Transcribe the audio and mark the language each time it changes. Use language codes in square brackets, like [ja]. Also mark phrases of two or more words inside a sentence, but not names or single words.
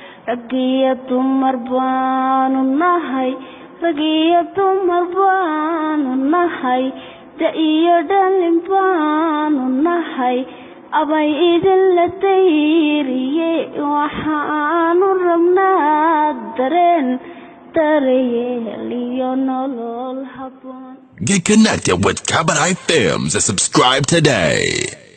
[so] Rag iyo dumar baanu nahay, rag iyo dumar baanu nahay, da iyo dhalin baanu nahay, abay idin la dayriye, waxaanu rabnaa dareen darayeel iyo nolol habboon. [en] Get connected with Kabarai Films and subscribe today.